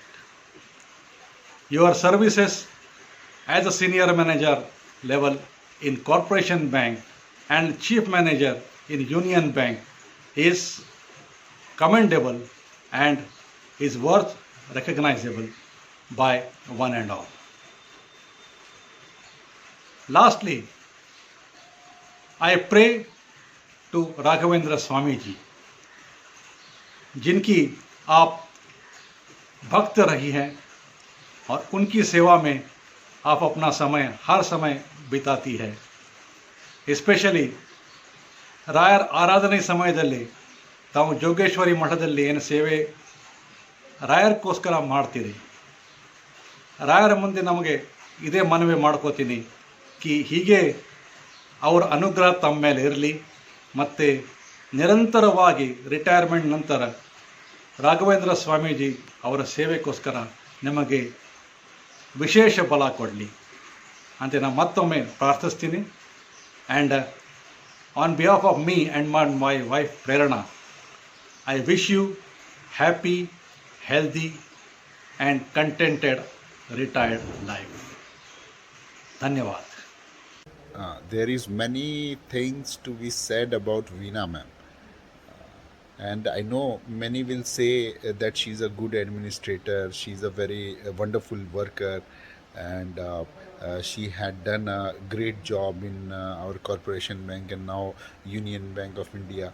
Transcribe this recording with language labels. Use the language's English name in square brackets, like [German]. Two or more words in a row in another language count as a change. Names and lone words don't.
[English] Your services as a senior manager level in Corporation Bank and chief manager in Union Bank is commendable and is worth recognizable by one and all. Lastly, I pray to Raghavendra Swami [Hindi] जी, जिनकी आप भक्त रही हैं और उनकी सेवा में आप अपना समय हर समय बिताती है। [Kannada] ಎಸ್ಪೆಷಲಿ ರಾಯರ್ ಆರಾಧನೆ ಸಮಯದಲ್ಲಿ ತಾವು ಜೋಗೇಶ್ವರಿ ಮಠದಲ್ಲಿ ಏನು ಸೇವೆ ರಾಯರ್ಗೋಸ್ಕರ ಮಾಡ್ತೀರಿ, ರಾಯರ ಮುಂದೆ ನಮಗೆ ಇದೇ ಮನವಿ ಮಾಡ್ಕೋತೀನಿ ಕಿ ಹೀಗೆ ಅವರ ಅನುಗ್ರಹ ತಮ್ಮ ಮೇಲೆ ಇರಲಿ, ಮತ್ತು ನಿರಂತರವಾಗಿ ರಿಟೈರ್ಮೆಂಟ್ ನಂತರ ರಾಘವೇಂದ್ರ ಸ್ವಾಮೀಜಿ ಅವರ ಸೇವೆಗೋಸ್ಕರ ನಿಮಗೆ ವಿಶೇಷ ಬಲ ಕೊಡಲಿ ಅಂತ ನಾನು ಮತ್ತೊಮ್ಮೆ ಪ್ರಾರ್ಥಿಸ್ತೀನಿ. [English] And on behalf of me and my wife Prerana, I wish you happy, healthy and contented retired life. [Hindi] Dhanyawad. [English] There is many things to be said about Veena ma'am, and I know many will say that she's a good administrator, she's a very wonderful worker, and she had done a great job in our Corporation Bank and now Union Bank of India.